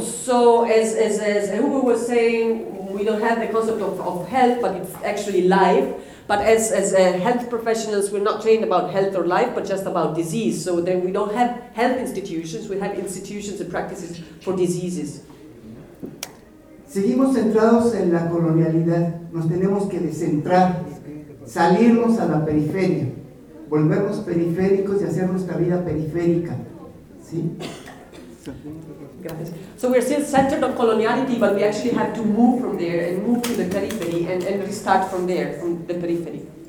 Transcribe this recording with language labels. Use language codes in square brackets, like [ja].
[en] So as Hugo was saying, we don't have the concept of health, but it's actually life. But as health professionals, we're not trained about health or life, but just about disease. So then we don't have health institutions, we have institutions and practices for diseases. [es] Seguimos centrados en la colonialidad. Nos tenemos que descentrar, salirnos a la periferia, volvernos periféricos y hacer nuestra vida periférica. ¿Sí? [en] So we're still centered on coloniality, but we actually have to move from there and move to the periphery and restart from there, from the periphery.